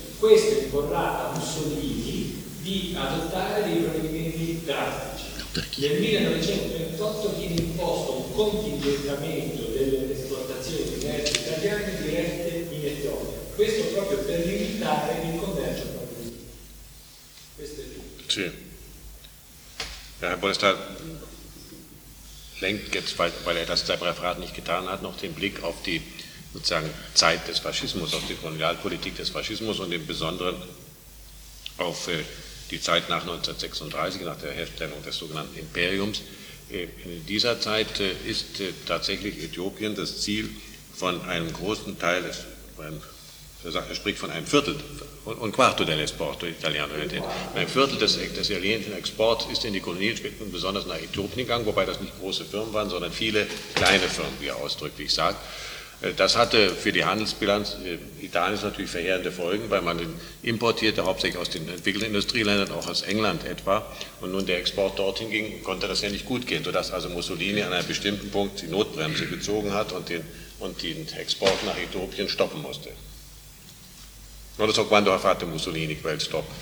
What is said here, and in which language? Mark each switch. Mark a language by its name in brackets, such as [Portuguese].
[Italian] Questo imporrà a Mussolini di adottare dei provvedimenti drastici. Nel 1938 viene imposto un contingentamento delle esportazioni di merci italiane dirette in Etiopia. Questo proprio per limitare il commercio. Questo è tutto. Sì. [German] Herr Bonestar lenkt jetzt, weil er das seinem Referat nicht getan hat, noch den Blick auf die sozusagen Zeit des Faschismus, auf die Kolonialpolitik des Faschismus und im Besonderen auf die Zeit nach 1936, nach der Herstellung des sogenannten Imperiums. In dieser Zeit ist tatsächlich Äthiopien das Ziel von einem großen Teil, er spricht von einem Viertel, [Italian] un quarto dell'esporto italiano, [German] ein Viertel des italienischen Exports ist in die Kolonien, besonders nach Äthiopien gegangen, wobei das nicht große Firmen waren, sondern viele kleine Firmen, wie er ausdrücklich sagt. Das hatte für die Handelsbilanz Italiens natürlich verheerende Folgen, weil man importierte hauptsächlich aus den entwickelten Industrieländern, auch aus England etwa. Und nun der Export dorthin ging, konnte das ja nicht gut gehen, sodass also Mussolini an einem bestimmten Punkt die Notbremse gezogen hat und den Export nach Äthiopien stoppen musste. [Italian] Non lo so quando ha fatto Mussolini quel stop.